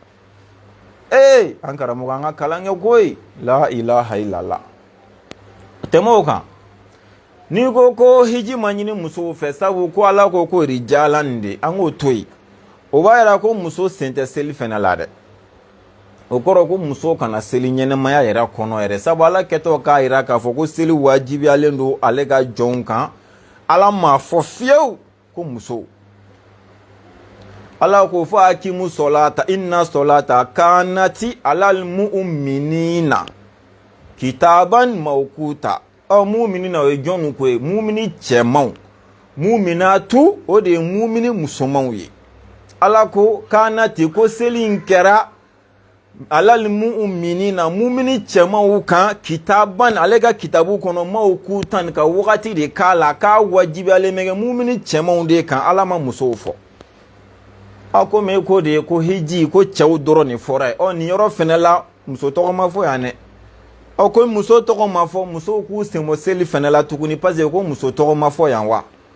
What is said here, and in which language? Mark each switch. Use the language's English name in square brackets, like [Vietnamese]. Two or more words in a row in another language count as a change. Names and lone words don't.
[Bambara] an karamɔgɔ an ka kalan kɛ koyi [Arabic] لا إله إلا الله [Bambara] tɛmɛ o kan n'i ko hiji ma ɲini musow fɛ sabu ko ala ko rijalan de an k'o to yen o b'a yira ko muso sen tɛ seli fɛnɛ la dɛ o kɔrɔ ko muso kana seli ɲɛnɛmaya yɛrɛ kɔnɔ yɛrɛ sabu ala kɛtɔ k'a yira k'a fɔ ko seli wajibiyalen don ale ka jɔnw kan ala m'a fɔ fiyewu ko muso ala ko fɔ [Arabic] أقيموا الصلاة إن الصلاة كانت على المؤمنين كتابا موقوتا mu'minina [Bambara] o ye jɔnw ko ye mu'mini cɛmanw mu'minatu o de ye mu'mini musomanw ye ala ko kanati ko seli in kɛra [Arabic] على المؤمنين [Bambara] mu'mini cɛmanw kan kitaban ale ka kitabu kɔnɔ mawqutan ka wagati de k'a la k'a wajibiyalen bɛ kɛ mu'mini cɛmanw de kan ala ma musow fɔ ko mais ko de ye ko hiji ko cɛw dɔrɔn de fɔra ye nin yɔrɔ fɛnɛ la muso tɔgɔ ma fɔ yan dɛ ko muso tɔgɔ ma fɔ musow k'u senbɔ seli fɛnɛ la tuguni parce que ko muso tɔgɔ ma fɔ yan wa